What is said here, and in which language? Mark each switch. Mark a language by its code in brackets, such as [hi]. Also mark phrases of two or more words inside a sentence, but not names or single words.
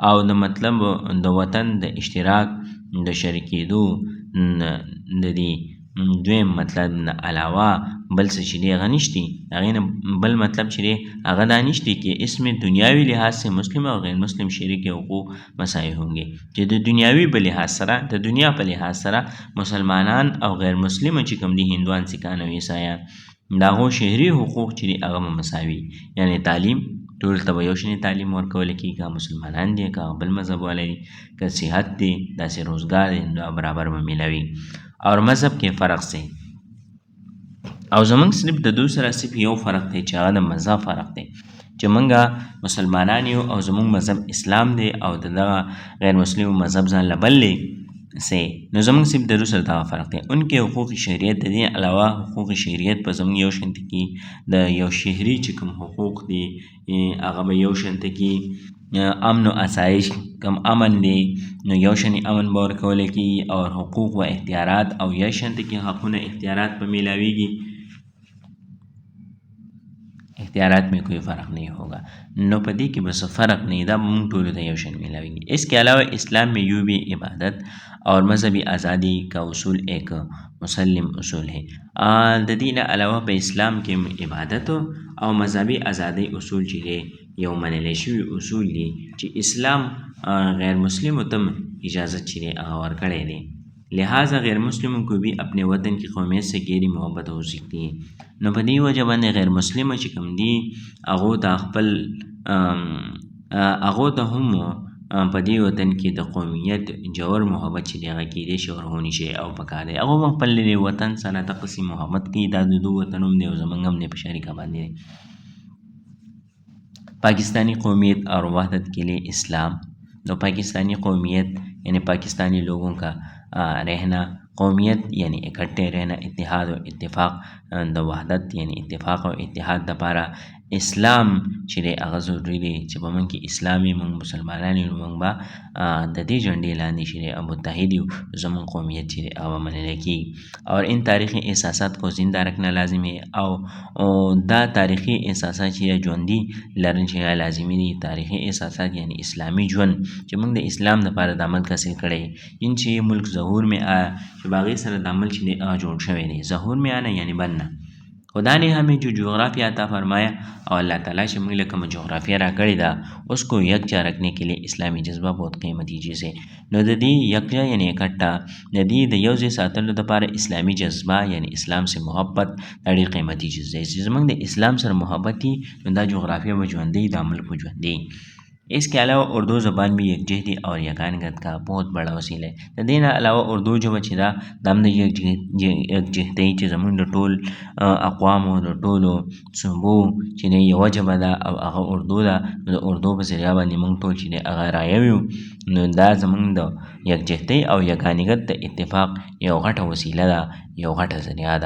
[ps] او د مطلب د وطن د اشتراک د شریکېدو د دې دویم مطلب نه علاوه بل څه چې دی هغه نشتی. هغې نه بل مطلب چې دی هغه دا نشتی [ur] کہ اس میں دنیاوی لحاظ سے مسلم اور غیر مسلم شریک حقوق مساوي ہوں گے. [ps] چې د دنیاوی په لحاظ سره د دنیا په لحاظ سره مسلمانان او غیر مسلم چې کوم دي هندوان سکان او عیسایان د هغو شهري حقوق چې دي هغه مساوي یعنی تعلیم ټول ته به یو شانې تعلیم ورکولی کېږي، که مسلمانان دي که بل مذهب والا دي، که صحت دی داسې روزګار دی دا برابر به میلاوي. [ur] اور مذہب کے فرق سے [ps] او زمونږ صرف د دو سره صرف یو فرق دی چې هغه د مذهب فرق دی چې مونږ مسلمانان یو او زمونږ مذهب اسلام دی او د دغه غیر مسلم مذهب ځان له بل دی سے نو زمونږ صرف د روس سره دغه فرق دی. ان کې حقوق شهریت د دې علاوه حقوق شهریت په زمونږ یو شان کې د یو شهري چې کوم حقوق دي هغه به یو شان کې امن و آسایش کم امن دی نو یو شان امن به ورکولی کېږي او حقوق و اختیارات او یو شان کې حقونه اختیارات به میلاویږي. [ur] اختیارات میں کوئی فرق نہیں ہوگا. [ps] نو پدی [ur] کی بس فرق نہیں [ps] دا مونږ ټولو ته یو شان میلاویږي. [ur] اس کے علاوہ اسلام میں یوں بھی عبادت اور مذہبی آزادی کا اصول ایک مسلم اصول ہے. [ps] د دې نه علاوه په اسلام کې عبادت او مذهبي ازادۍ اصول چې دی یو منلی شوي اصول دي چې اسلام غیر مسلمو ته اجازت چې دی هغه ورکړی دی. [ur] لہٰذا غیر مسلموں کو بھی اپنے وطن کی قومیت سے گہری محبت ہو سکتی ہے. [ps] نو په دې وجه باندې غیر مسلمه چې کوم دي هغو ته خپل هغو ته هم په دې وطن کې د قومیت جوړ محبت چې دی هغه کیدی شي ورغونی شي او پکار دی هغو هم خپل وطن سره دقسې محبت کوي. دا د دو وطن هم دی او زموږ هم دی په شریکه باندې دی. [ur] پاکستانی قومیت اور وحدت کے لیے اسلام. تو پاکستانی قومیت یعنی پاکستانی لوگوں کا رہنا، قومیت یعنی اکٹھے رہنا، [ps] اتحاد و اتفاق د وحدت یعنی اتفاق او اتحاد دپاره اسلام چې دی هغه ضروري دی چې په موږ کې اسلام وي، موږ مسلمانان یو، موږ به د دې جنډې لاندې چې دی متحد یو، زموږ قومیت چې دی هغه به منلی کېږي. [ur] اور ان تاریخی احساسات کو زندہ رکھنا لازم ہے [ps] او دا تاریخي احساسات چې ژوندي لرل چې لازمي دي. تاریخي احساسات یعنی اسلامي ژوند چې موږ د اسلام دپاره د عمل حاصل کړی ان چې ملک [ur] ظهور میں آیا [ps] چې باغی سره د عمل چې دی هغه جوړ شوی دی. [ur] ظهور میں آنا یعنی بننا. خدا نے ہمیں جو جغرافیہ عطا فرمایا اور اللہ تعالیٰ سے [ps] موږ له کومه جغرافیه راکړې ده [ur] اس کو یکجا رکھنے کے لیے اسلامی جذبہ بہت قیمتی چیز ہے. [ps] نو د دې یکجا یعنی اکٹھا د دې د یو ځای ساتلو دپاره اسلامي جذبه یعنی [ur] اسلام سے محبت [ps] دا ډېر قیمتي چیز دی. چې زموږ د اسلام سره محبت وي نو دا جغرافیه به ژوندی، دا ملک به ژوندی. [ur] اس کے علاوہ اردو زبان بھی یکجہتی اور یگانگت کا بہت بڑا وسیلہ ہے. [ps] د دې نه علاوه اردو ژبه چې ده دا هم د یکجهتۍ چې زموږ د ټول اقوامو د ټولو صوبو چې دی یوه ژبه ده او هغه اردو ده. نو د اردو په ذریعه باندې موږ ټول چې دی هغه رایه یو. نو دا زموږ د یکجهتۍ او یگانګت د اتفاق یو غټه وسیله ده، یو غټه ذریعه ده.